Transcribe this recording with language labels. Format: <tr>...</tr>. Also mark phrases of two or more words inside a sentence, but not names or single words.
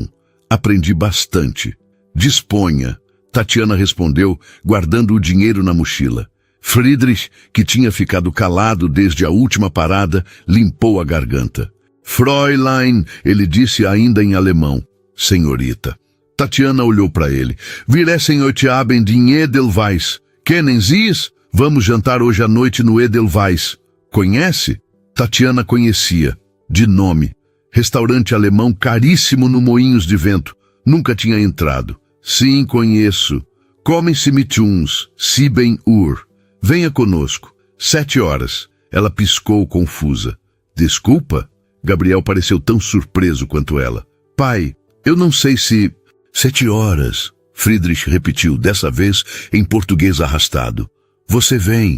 <pt>Aprendi bastante. Disponha. Tatiana respondeu, guardando o dinheiro na mochila. Friedrich, que tinha ficado calado desde a última parada, limpou a garganta. Fräulein, ele disse ainda em alemão. Senhorita. Tatiana olhou para ele.</pt> <de>Wir essen heute Abend in Edelweiss. Kennen Sie es?</de> <pt>Vamos jantar hoje à noite no Edelweiss. Conhece? Tatiana conhecia. De nome. Restaurante alemão caríssimo no Moinhos de Vento. Nunca tinha entrado. Sim, conheço.</pt> <de>Kommen-Sie mit uns. 7 Uhr.</de> <pt>Venha conosco. 7 horas. Ela piscou confusa. Desculpa? Gabriel pareceu tão surpreso quanto ela. Pai, eu não sei se... 7 horas. Friedrich repetiu, dessa vez em português arrastado. Você vem.</pt>